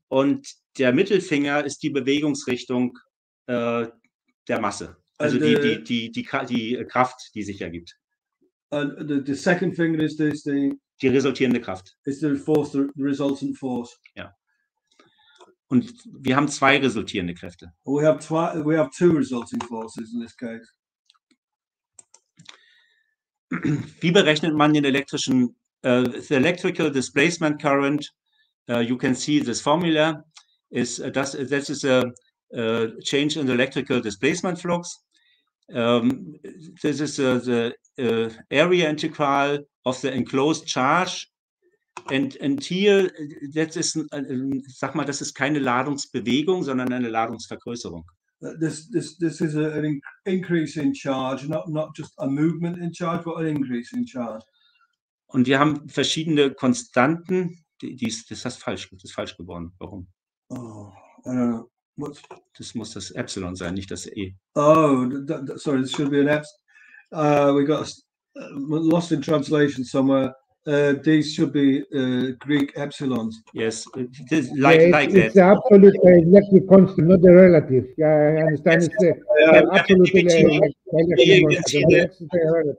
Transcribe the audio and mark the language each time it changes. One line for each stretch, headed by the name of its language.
German: Und der Mittelfinger ist die Bewegungsrichtung der Masse. Also die Kraft, die sich ergibt.
English: And the second finger is die
German: resultierende Kraft.
English: Is the force, the resultant force.
German: Ja. Und wir haben zwei resultierende Kräfte.
English: We have two resulting forces in this case.
German: Wie berechnet man den elektrischen,
English: the electrical displacement current? You can see this formula is that is a change in the electrical displacement flux. This is the area integral of the enclosed charge.
German: And hier, das ist keine Ladungsbewegung, sondern eine Ladungsvergrößerung.
English: This is an increase in charge, not just a movement in charge, but an increase in charge.
German: Und wir haben verschiedene Konstanten. Das ist falsch geworden. Warum?
English: Oh, I don't know.
German: Das muss das Epsilon sein, nicht das E.
English: Oh, sorry, this should be an epsilon. We got lost in translation somewhere. These should be Greek epsilons. Yes, like that. It's the absolute electric constant, not the relative. Yeah, I understand. It's the absolute electric constant.